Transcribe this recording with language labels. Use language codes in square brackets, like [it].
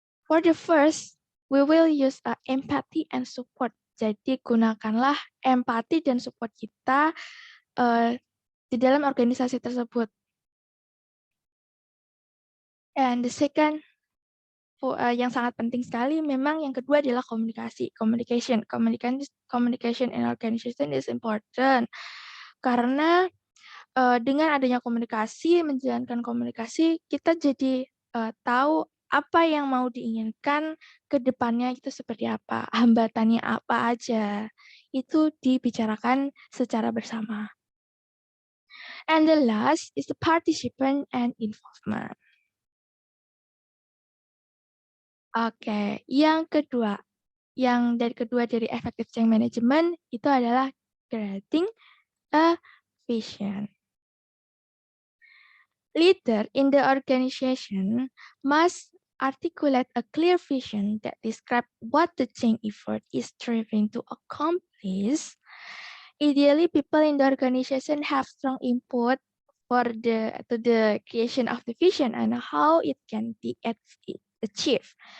[en] For the first, we will use empathy and support. [id] Jadi gunakanlah empati dan support kita di dalam organisasi tersebut. [en] And the second, [id] yang sangat penting sekali, memang yang kedua adalah komunikasi. [en] Communication in organization is important. [id] Karena dengan adanya komunikasi, menjalankan komunikasi, kita jadi tahu apa yang mau diinginkan ke depannya itu seperti apa, hambatannya apa aja, itu dibicarakan secara bersama. [en] And the last is the participant and involvement. [id] Oke, yang kedua, dari effective change management itu adalah creating a vision. [en] Leader in the organization must articulate a clear vision that describes what the change effort is striving to accomplish. Ideally, people in the organization have strong input to the creation of the vision and how it can be achieved.